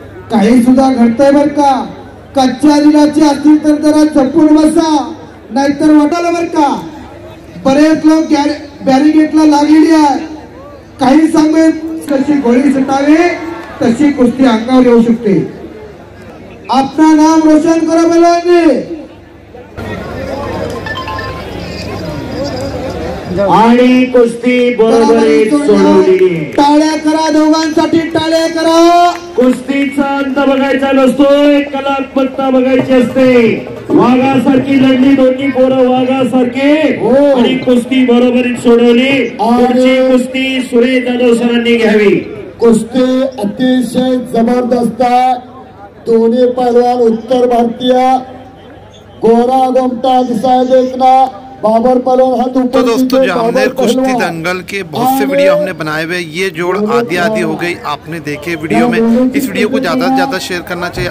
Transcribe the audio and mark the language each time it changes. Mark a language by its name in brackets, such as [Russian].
[Marathi] काही सुद्धा घडतंय बर का। कच्च्या दिलाची असतील तर जरा जपून बसा, नाहीतर वाटायला बर का। बरेच लोक बॅरिगेटला लागलेली आहे। काही सांगू कशी गोळी सुटावी तशी कुस्ती अंगावर येऊ शकते। आपलं नाम रोशन करा पहलवानजी। आणि कुस्ती बरोबरीत सोडवलेली आहे। टाळ्या करा, दोघांसाठी टाळ्या करा। कुस्तीचा अंत बघायचा नसतोय, कलात्मकता बघायची असते। वाघासारखी लढली दोन्ही पोरं वाघासारखे आणि कुस्ती बरोबरीत सोडवली। पुढची कुस्ती सुरेश जाधव सरांनी घ्यावी। कुस्ती अतिशय जबरदस्त आहे। दोन्ही पहलवान उत्तर भारतीय, गोरा गोमटा दिसाय देखना। [Hindi] बाबर पहलवान हाथ ऊपर। तो दोस्तों, जामनेर कुश्ती दंगल के बहुत से वीडियो हमने बनाए हुए। ये जोड़ आधी हो गई, आपने देखे वीडियो में। इस वीडियो को ज़्यादा से ज़्यादा शेयर करना चाहिए।